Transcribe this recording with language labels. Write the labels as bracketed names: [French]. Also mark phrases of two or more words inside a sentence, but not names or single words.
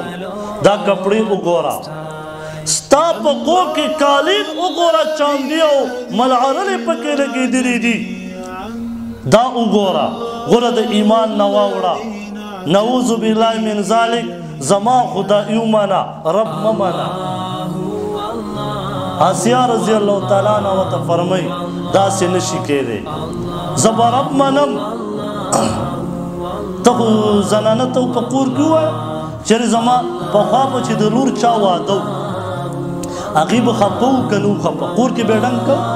[Pashto] دا کپړې وګوره ستا په کور کې قالین وګوره چاندي او ملعرلې پکې لګېدلې دي. دا وګوره ګوره د ایمان نه واوړه [Arabic] نعوذ بالله من ذلک [Pashto] زما خدایي ومنه رب مه منه. آسیہ [Arabic] رضی اللہ تعالیٰ عنہ [Pashto] ورته فرمایي داسې نشي کېدی زه به رب منم. ته خو زنانه ته په کور کې ووایه چېرې زما پخوا به چې د لور چا واده و هغې به خفه وو که نه وو خفه کور کې به یې ډنګ کوو.